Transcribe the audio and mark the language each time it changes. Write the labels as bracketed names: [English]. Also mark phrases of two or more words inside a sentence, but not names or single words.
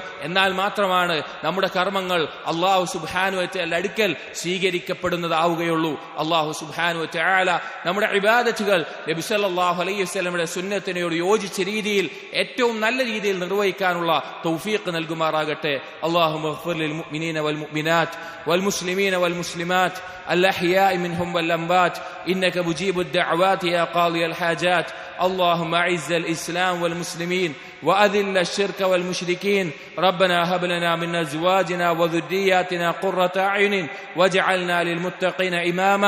[Malayalam] എന്നാൽ മാത്രമാണ് നമ്മുടെ കർമ്മങ്ങൾ [Arabic] الله سبحانه وتعالى [Malayalam] അടുക്കൽ സ്വീകരിക്കപ്പെടുന്നതാവുകയുള്ളൂ. [Arabic] الله سبحانه وتعالى [Malayalam] നമ്മുടെ ഇബാദത്തുകൾ നബി [Arabic] صلى الله عليه وسلم [Malayalam] സുന്നത്തിനോട് യോജിച്ച രീതിയിൽ ഏറ്റവും നല്ല രീതിയിൽ നിർവഹിക്കാനുള്ള തൗഫീഖ് നൽകുമാറാകട്ടെ. [Arabic] اللهم اغفر للمؤمنين والمؤمنات والمسلمين والمسلمات الأحياء منهم والأموات إنك مجيب الدعوات يا قاضي الحاجات. اللهم أعز الإسلام والمسلمين وأذل الشرك والمشركين. ربنا هب لنا من أزواجنا وذرياتنا قرة أعين واجعلنا للمتقين إماما.